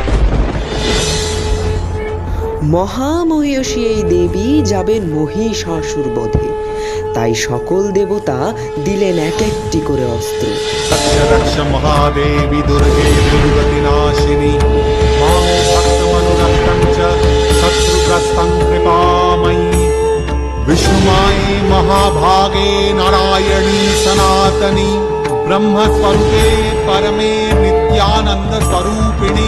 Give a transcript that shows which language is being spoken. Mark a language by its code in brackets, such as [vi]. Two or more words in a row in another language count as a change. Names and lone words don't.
[bn] মহামহিষী এই দেবী যাবেন মহিষাসুর বধে, তাই সকল দেবতা দিলেন এক একটি করে অস্ত্র। [sa] দক্ষ দক্ষ মহাদেবী দুর্গে দুর্গতি নাশিনী, মাং ভক্তমনুরক্তং চ শত্রুগ্রস্तं কৃপাময়ী। विष्णुमाये महाभागे नारायणी सनातनी, ब्रह्मस्वरूपे परमे नित्यानंद स्वरूपिणी।